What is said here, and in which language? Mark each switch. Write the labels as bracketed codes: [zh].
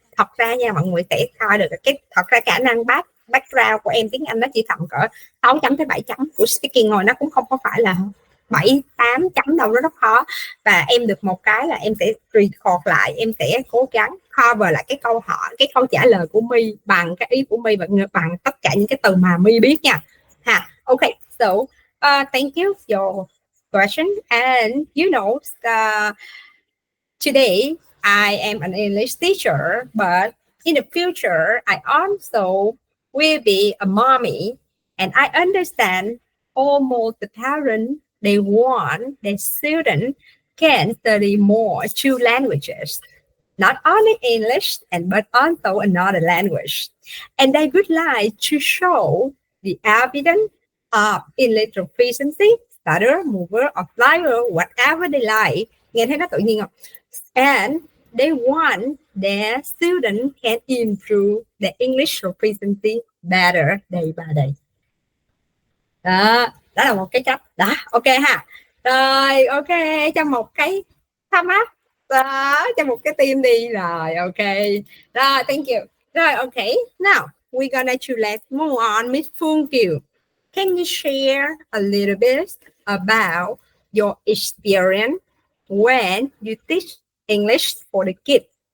[vi] Thật ra nha, mọi người sẽ coi được cái thật ra khả năng background của em tiếng Anh nó chỉ tầm cỡ 6 chấm tới 7 chấm, của speaking rồi nó cũng không có phải là 7, 8 chấm đâu, nó rất khó. Và em được một cái là em sẽ record lại, em sẽ cố gắng cover lại cái câu hỏi, cái câu trả lời của My bằng cái ý của My và bằng tất cả những cái từ mà My biết nha. [en] Ha, ok, so thank you your question. And you know, today I am an English teacher, but in the future I also will be a mommy, and I understand almost the parents, they want their student can study more two languages, not only English but also another language, and they would like to show the evidence of English proficiency, stutter, mover, or flyer, whatever they like. [vi] Nghe thấy nó tự nhiên không? [en] And they want their students can improve their English proficiency better day by day. [vi] Đó là một cái cách. Đó, ok ha. Rồi, ok, cho một cái thăm up. Đó, cho một cái team đi. Rồi, ok. Rồi, [en] thank you. [vi] Rồi, ok. [en] Now, we're gonna to let's move on. Miss Phương Kiều, can you share a little bit about your experience when you teach English for the kids?